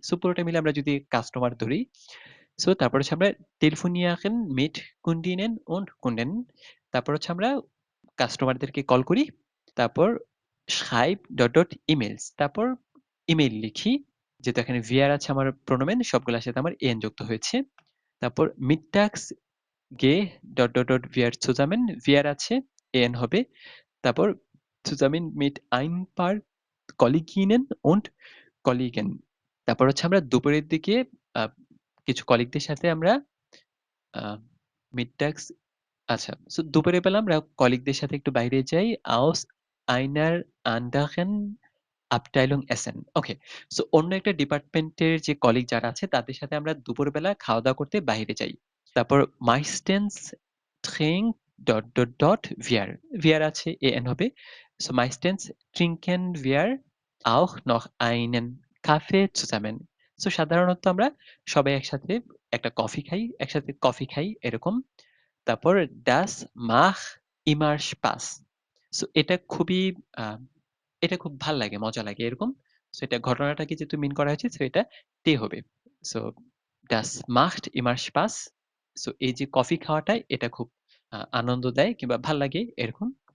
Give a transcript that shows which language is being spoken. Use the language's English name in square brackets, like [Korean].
[Bangla] So পুরোটা মিলে আমরা যদি কাস্টমার ধরি সো তারপর হচ্ছে আমরা [German] telefonieren mit Kundinnen und Kunden. [Bangla] তারপর হচ্ছে আমরা কাস্টমারদেরকে কল করি। তারপর [German] schreibe ... emails. [Bangla] তারপর ইমেইল লিখি। যেহেতু এখানে wir আছে আমার প্রোনোমেন সবগুলোর সাথে আমার en যুক্ত হয়েছে। [German] তারপর mittags gehe ... wir zusammen. wir আছে en হবে। তারপর zusammen mit ein paar Kolleginnen und Kollegen. [Bangla] তারপর হচ্ছে আমরা দুপুরের দিকে আ কিছু কলিগদের সাথে আমরা আ mittags আচ্ছা। সো দুপুরের বেলা আমরা কলিগদের সাথে একটু বাইরে যাই। [German] aus einer anderen Abteilung essen. [Bangla] ওকে। সো অন্য একটা ডিপার্টমেন্টের যে কলিগ যারা আছে তাদের সাথে আমরা দুপুরবেলা খাওয়া-দাওয়া করতে বাইরে যাই। [German] তারপর meistens trinkt ... wir. wir আছে en হবে। সো meistens trinken wir auch noch einen Kaffee zusammen. [Bangla] So সাধারণত আমরা সবাই একসাথে একটা কফি খাই, একসাথে কফি খাই এরকম। [German] তারপর das macht immer Spaß. [Bangla] So আ এটা খুব ভাল লাগে, মজা লাগে এরকম। সো এটা ঘটনাটাকে যেহেতু মিন করা হয়েছে সো এটা তে হবে। So [German] das macht immer Spaß. [Bangla] So এই যে কফি খাওয়াটা এটা খুব আনন্দ দেয় কিংবা ভাল লাগে এরকম।